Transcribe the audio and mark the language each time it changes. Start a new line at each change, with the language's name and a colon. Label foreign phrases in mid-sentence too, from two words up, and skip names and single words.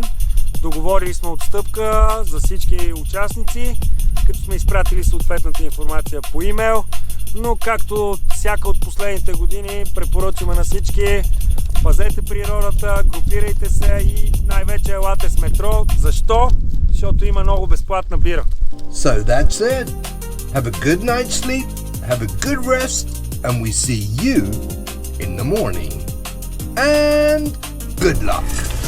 Bulgarian: Договорили сме отстъпка за всички участници, като сме изпратили съответната информация по имейл, но както всяка от последните години препоръчваме на всички: пазете природата, групирайте се и най-вече елате с метро. Защо? Защото има много безплатна бира.
English: So that's it. Have a good night's sleep, have a good rest, and we see you in the morning. And good luck.